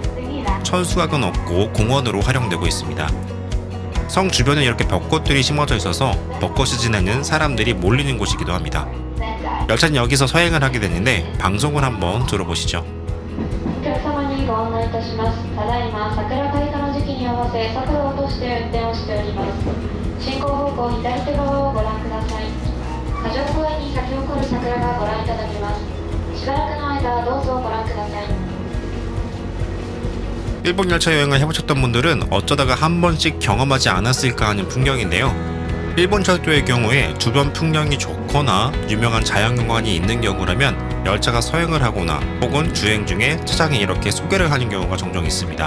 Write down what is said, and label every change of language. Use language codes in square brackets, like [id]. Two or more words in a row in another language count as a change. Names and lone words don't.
[ko] 천수각은 없고 공원으로 활용되고 있습니다. 성 주변에 이렇게 벚꽃들이 심어져 있어서 벚꽃 시즌에는 사람들이 몰리는 곳이기도 합니다. 열차는 여기서 서행을 하게 되는데 방송을 한번 들어보시죠. [ja] 進行方向左手側をご覧ください。咲き誇る桜がご覧いただけます。しばらくの間どうぞご覧ください。 [ko] 일본 열차 여행을 해보셨던 분들은 어쩌다가 한 번씩 경험하지 않았을까 하는 풍경인데요. 일본 철도의 경우에 주변 풍경이 좋거나 유명한 자연경관이 있는 경우라면 열차가 서행을 하거나 혹은 주행 중에 차장이 이렇게 소개를 하는 경우가 종종 있습니다.